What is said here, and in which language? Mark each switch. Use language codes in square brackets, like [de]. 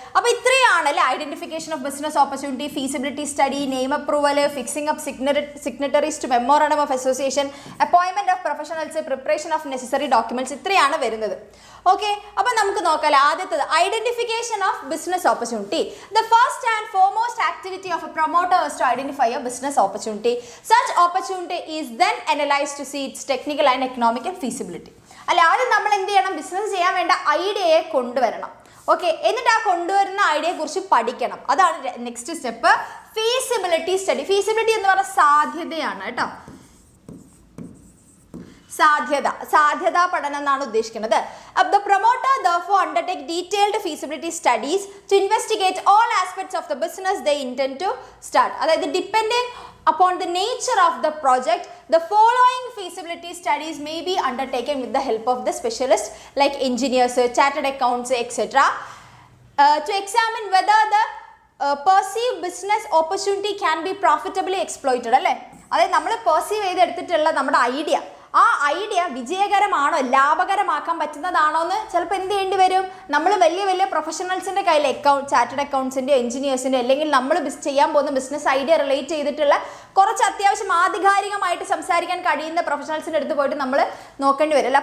[ml] അപ്പോൾ ഇത്രയാണല്ലേ identification of business opportunity, feasibility study, name approval, fixing up സിഗ്നറ്ററീസ് to memorandum of association, അപ്പോയിൻമെന്റ് of professionals, preparation of necessary documents. ഇത്രയാണ് വരുന്നത്. Okay, അപ്പോൾ നമുക്ക് നോക്കാം. ആദ്യത്തത് identification of business opportunity. [en] The first and foremost activity of a promoter is to identify a business opportunity. Such opportunity is then analyzed to see its technical and economic feasibility. [ml] അല്ല, ആദ്യം നമ്മൾ എന്ത് ചെയ്യണം? Business ചെയ്യാൻ വേണ്ട ഐഡിയയെ കൊണ്ടുവരണം. Okay, എന്നിട്ട് ആ കൊണ്ടുവരുന്ന ഐഡിയയെ കുറിച്ച് പഠിക്കണം. അതാണ് next step, feasibility study. Feasibility എന്ന് പറഞ്ഞാൽ സാധ്യതയാണ് കേട്ടോ. സാധ്യതാ പഠനം എന്നാണ് ഉദ്ദേശിക്കുന്നത്. [en] The promoter therefore undertake detailed feasibility studies to investigate all aspects of the business they intend to start. അതായത് depending upon the nature of the project, the following feasibility studies may be undertaken with the help of the specialists like engineers, chartered accounts, etc. To examine whether the perceived business opportunity can be profitably exploited [ml] അല്ലേ? അതായത് നമ്മൾ perceive ചെയ്തെടുത്തിട്ടുള്ള നമ്മുടെ idea, ആ idea വിജയകരമാണോ, ലാഭകരമാക്കാൻ പറ്റുന്നതാണോ എന്ന് ചിലപ്പോൾ എന്ത് ചെയ്യേണ്ടി വരും, നമ്മൾ വലിയ വലിയ പ്രൊഫഷണൽസിൻ്റെ കയ്യിൽ ചാർട്ടേഡ് അക്കൗണ്ട്സിൻ്റെ, എഞ്ചിനീയേഴ്സിൻ്റെ, അല്ലെങ്കിൽ നമ്മൾ ചെയ്യാൻ പോകുന്ന ബിസിനസ് ഐഡിയ റിലേറ്റ് ചെയ്തിട്ടുള്ള കുറച്ച് അത്യാവശ്യം ആധികാരികമായിട്ട് സംസാരിക്കാൻ കഴിയുന്ന പ്രൊഫഷണൽസിൻ്റെ അടുത്ത് പോയിട്ട് നമ്മൾ നോക്കേണ്ടി വരില്ല.